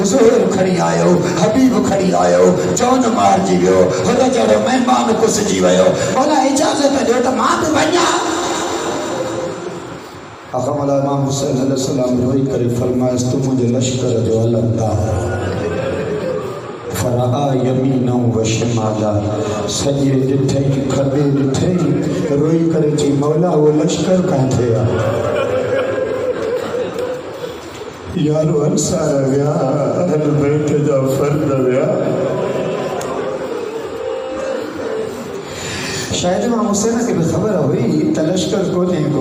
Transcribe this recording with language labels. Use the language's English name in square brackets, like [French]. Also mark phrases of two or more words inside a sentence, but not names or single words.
[Sindhi] ज़ुहैर खणी आयो, हबीब खणी आयो, जौन मारिजी वियो, हुन जहिड़ो महिमान कुसिजी वियो, मौला इजाज़त ॾियो त मां बि वञा। अकमल इमाम हुसैन अलैहिस्सलाम रोई करे फरमायसि, तूं मुंहिंजे लश्कर जो अलमदार। [Arabic] فرأى يمينا وشمالا, [Sindhi] सॼे ॾिठई खॿे ॾिठई, रोई करे चई, मौला उहो लश्कर किथे आहे? यारो अंसार विया, अहल बैत जा फर्द विया। शायद इमाम हुसैन खे बि ख़बर हुई त लश्कर कोन्हे को।